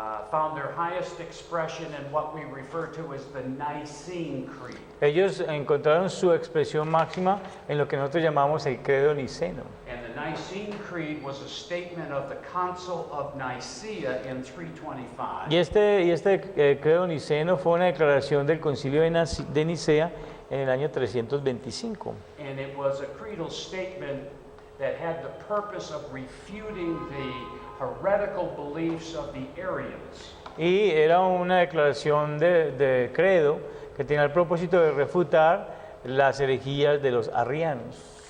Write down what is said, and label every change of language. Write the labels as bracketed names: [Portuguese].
[English] found their highest expression in what we refer to as the Nicene Creed. [Spanish] ellos encontraron su expresión máxima en lo que nosotros llamamos el credo niceno. [English] And the Nicene Creed was a statement of the Council of Nicaea in 325. [Spanish] Y este credo niceno fue una declaración del Concilio de Nicea en el año 325. [English] And it was a creedal statement that had the purpose of refuting the heretical beliefs of the Arians. [Spanish] Y era una declaración de credo que tenía el propósito de refutar las herejías de los arrianos.